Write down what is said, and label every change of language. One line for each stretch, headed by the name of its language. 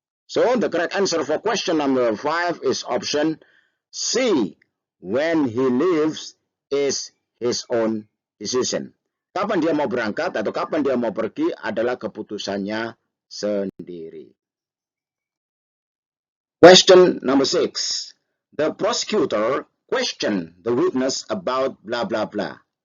English: So the correct answer for question number 5 is option C. When he leaves is his own decision.
Indonesian: Kapan dia mau berangkat atau kapan dia mau pergi adalah keputusannya sendiri.
English: Question number 6. The prosecutor questioned the witness about blah blah blah.